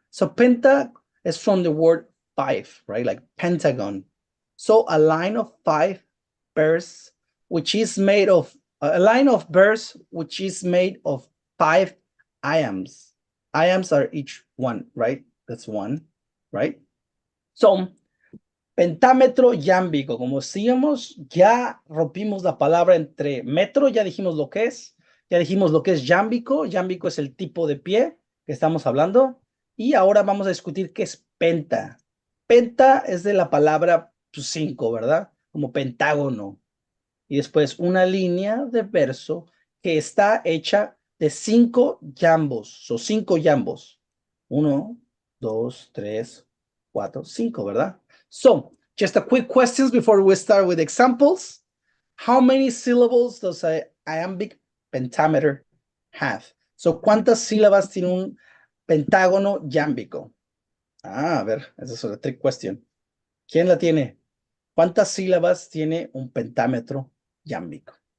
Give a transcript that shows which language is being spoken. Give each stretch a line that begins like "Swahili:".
English: So penta is from the word five, right? Like pentagon. So a line of five verse, which is made of a line of verse, which is made of five iambs. Iambs are each one, right? That's one, right?
Spanish: So pentámetro yámbico, como decíamos, ya rompimos la palabra entre metro, ya dijimos lo que es, ya dijimos lo que es yámbico, yámbico es el tipo de pie que estamos hablando, y ahora vamos a discutir qué es penta. Penta es de la palabra 5, ¿verdad? Como pentágono. Y después una línea de verso que está hecha de 5 yambos, o 5 yambos. 1, 2, 3, 4, 5, ¿verdad?
English: So, just a quick questions before we start with examples. How many syllables does a iambic pentameter have?
Spanish: So, ¿cuántas sílabas tiene un pentágono yámbico? A ver, esa es una
English: trick question.
Spanish: ¿Quién la tiene? ¿Cuántas sílabas tiene un pentámetro yámbico?